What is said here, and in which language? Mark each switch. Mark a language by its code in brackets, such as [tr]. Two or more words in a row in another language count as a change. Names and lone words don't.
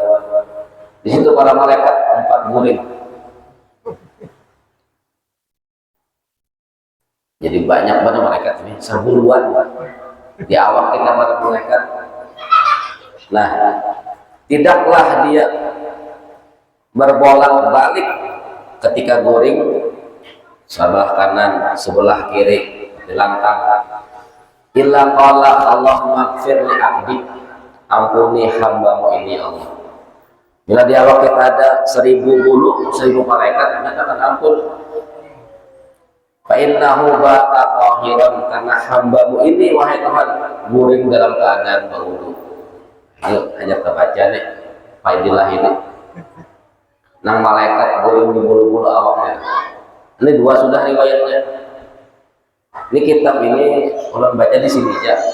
[bjn] Di situ para malaikat 4 guring. Jadi banyak banget malaikat ini, serbuluan di awak kita para malaikat. Nah, tidaklah dia berbolak-balik ketika guring sebelah kanan, sebelah kiri, dilantang. [ar] إلا قال اللهم اغفر لعبدي, [bjn] ampuni hambamu ini Allah. Bila di awak kita ada 1000 bulu, 1000 malaikat menyatakan ampun. [ar] فإنه بات طاهرا, [bjn] karena hambamu ini wahai Tuhan guring dalam keadaan berwudu. Ayo hanya terbaca nih faidilah ini. Nang malaikat guring di bulu-bulu awaknya. Ini 2 sudah riwayatnya. Ini kitab ini ulun baca di sini aja.